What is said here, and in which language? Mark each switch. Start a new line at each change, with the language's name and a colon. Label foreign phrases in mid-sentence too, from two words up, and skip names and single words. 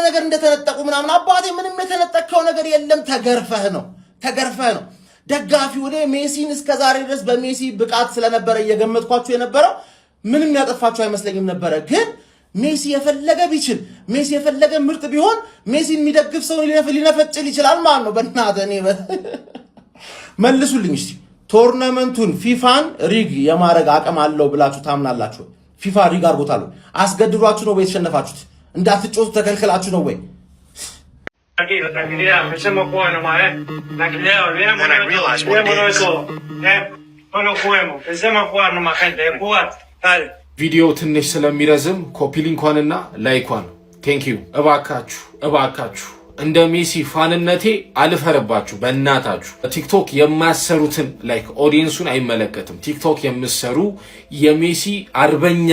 Amharic: ነገር እንደተነጠቁ ምናምን። አባቴ ምንም የተነጠቀው ነገር የለም። ተገርፈህ ነው ደጋፊው። እኔ ሜሲን እስከዛሬ ድረስ በሜሲ ብቃት ስለነበረ እየገመትኳችሁ የነበረው ምንም ያጠፋችሁ አይመስለኝም ነበረ። ግን ሜሲ የፈለገ ቢችል ሜሲ የፈለገ ምርጥ ቢሆን ሜሲን የሚደግፍ ሰው ሊነፈጭል ይችላል ማለት ነው። በእናትህ እኔ መልሱልኝ እስቲ ቶርናመንቱን ፊፋን ሪግ የማድረግ አቅም አለው ብላችሁ ታምናላችሁ? ፊፋ ሪግ አድርጎታል። አስገድዷችሁ ነው ወይ የተሸነፋችሁት? እንዳትጮቱ ተከልክላችሁ ነው ወይ?
Spanish: Tranquilidad, empecemos a jugar nomás, Tranquilidad, olvidémonos de todo, No lo juguemos, empecemos a jugar nomás, gente, jugar, dale.
Amharic: ቪዲዮ ትንሽ ስለሚረዝም ኮፒ ሊንኳንና ላይኳን ቴንኪዩ። እባካችሁ እንደ ሜሲ ፋንነቴ አልፈረባችሁ በእናታችሁ። ቲክቶክ የማሰሩትን ላይክ ኦዲየንሱን አይመለከትም። ቲክቶክ የምሰሩ የሜሲ አርበኛ